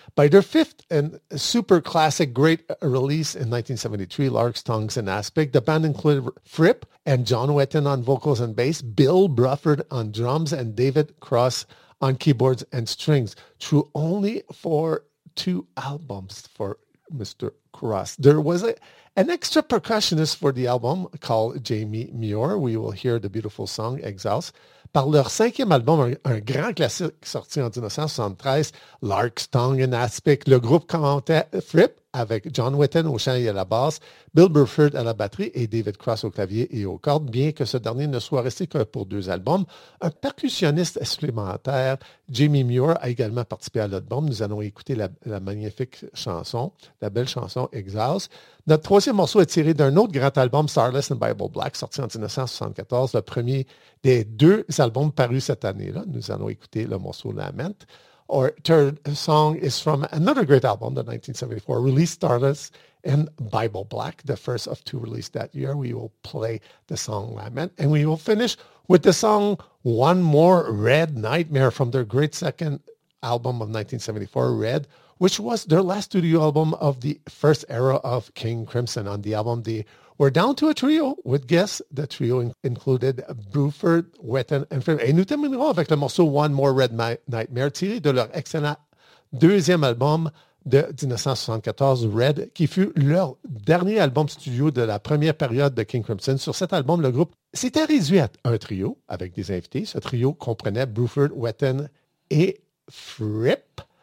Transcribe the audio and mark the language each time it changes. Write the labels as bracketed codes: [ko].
[en] By their fifth and super classic great release in 1973, Lark's Tongues and Aspic, the band included Fripp and John Wetton on vocals and bass, Bill Bruford on drums, and David Cross on keyboards and strings. True only for two albums for Mr. Cross. There was an extra percussionist for the album called Jamie Muir. We will hear the beautiful song Exiles. [fr] Par leur cinquième album, un grand classique sorti en 1973, Lark's Tongue and Aspic, le groupe commentait Fripp avec John Wetton au chant et à la basse, Bill Bruford à la batterie et David Cross au clavier et aux cordes. Bien que ce dernier ne soit resté que pour deux albums, un percussionniste supplémentaire, Jamie Muir, a également participé à l'album. Nous allons écouter la magnifique chanson, la belle chanson Exiles. Notre troisième morceau est tiré d'un autre grand album, Starless and Bible Black, sorti en 1974, le premier des deux albums parus cette année-là. Nous allons écouter le morceau Lament. [en] Our third song is from another great album, the 1974 release, Starless and Bible Black, the first of two released that year. We will play the song Lament, and we will finish with the song One More Red Nightmare from their great second album of 1974, Red, which was their last studio album of the first era of King Crimson. On the album, they were down to a trio with guests. The trio included Bruford, Wetton, and Fripp. [fr] Et nous terminerons avec le morceau One More Red Nightmare, tiré de leur excellent deuxième album de 1974, Red, qui fut leur dernier album studio de la première période de King Crimson. Sur cet album, le groupe s'était réduit à un trio avec des invités. Ce trio comprenait Bruford, Wetton et Fripp.